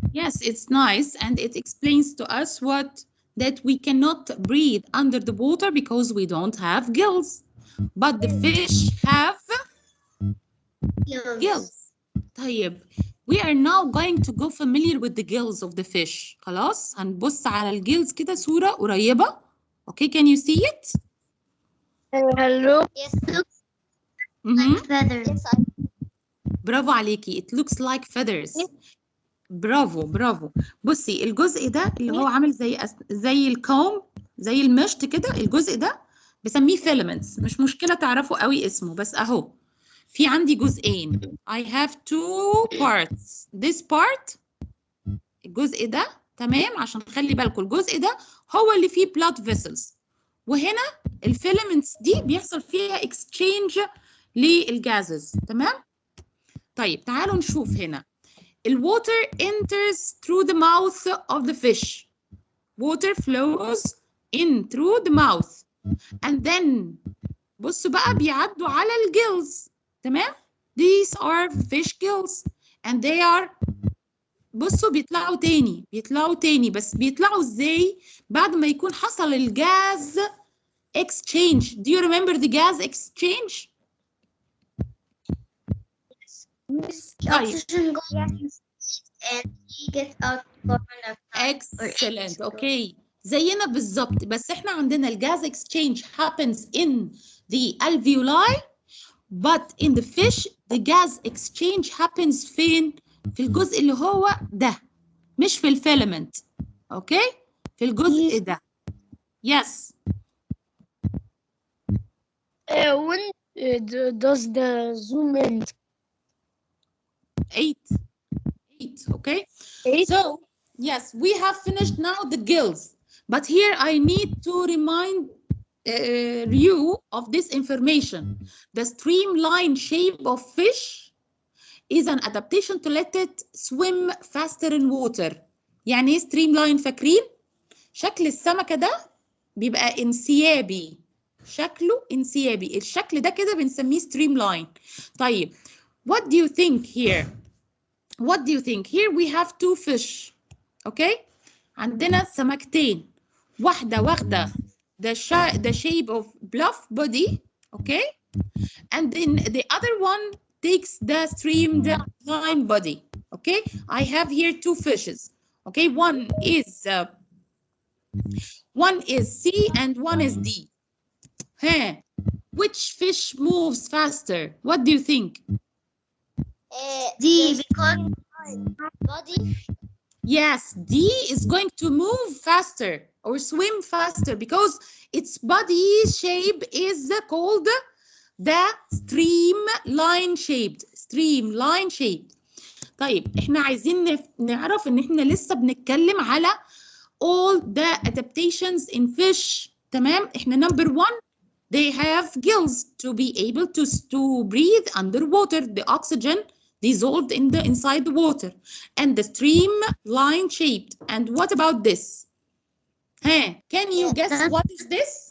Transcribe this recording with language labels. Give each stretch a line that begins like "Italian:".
English: Yes, it's nice and it explains to us that we cannot breathe under the water because we don't have gills. But the fish have gills.
Arabic: طيب
English: We are now going to go familiar with the gills of the fish.
Arabic: خلاص هنبص على الجيلز كده صورة قريبة.
English: Okay, can you see it? Hello. Yes, looks Mhm. like feathers. Yes,
Arabic: برافو عليكي.
English: It looks like feathers.
Arabic: برافو برافو. بصي الجزء ده اللي هو عامل زي الكوم، زي المشط كده، الجزء ده بسميه filaments. مش مشكلة تعرفوا قوي اسمه، بس اهو في عندي جزئين.
English: I have two parts. This part
Arabic: الجزء ده تمام، عشان خلي بالكم الجزء ده هو اللي فيه blood vessels، وهنا الفيلامنتس دي بيحصل فيها exchange للجازز. تمام. طيب تعالوا نشوف هنا.
English: الwater enters through the mouth of the fish. Water flows in through the mouth and then
Arabic: بصوا بقى بيعدوا على الجيلز. تمام.
English: These are fish gills and they are
Arabic: بصوا بيطلعوا تاني بس بيطلعوا ازاي؟ بعد ما يكون حصل الجاز exchange.
English: Do you remember the gas exchange؟
Arabic: طيب.
English: oxygen goes and he gets out carbon dioxide. Excellent. Okay.
Arabic: زينا بالظبط، بس احنا عندنا الجاز
English: exchange happens in the alveoli, but in the fish the gas exchange happens
Arabic: فين؟ في الجزء اللي هو ده، مش في الفيلامنت. اوكي؟ في الجزء ده. Yes.
English: When does the zoom end? 8. Okay. 8. So yes, we have finished now the gills, but here I need to remind you of this information. The streamlined shape of fish is an adaptation to let it swim faster in water.
Arabic: يعني ايه streamline؟ فاكرين؟ شكل السمكة ده بيبقى انسيابي، شكله انسيابي، الشكل ده كده بنسميه streamline. طيب
English: what do you think here؟ What do you think? Here we have two fish. Okay?
Arabic: عندنا سمكتين. واحدة واخدة
English: the shape of bluff body. Okay? And then the other one takes the streamline body. Okay? I have here two fishes. Okay? One is C and one is D. Huh? Which fish moves faster? What do you think? D, because body. Yes, D is going to move faster or swim faster because its body shape is called the streamline shaped. Streamline shaped.
Arabic: طيب احنا عايزين نعرف ان احنا لسه بنتكلم على
English: all the adaptations in fish.
Arabic: تمام.
English: احنا number 1 they have gills to be able to breathe underwater. The oxygen dissolved inside the water, and the streamline shaped. And what about this? Hey, can you guess what is this?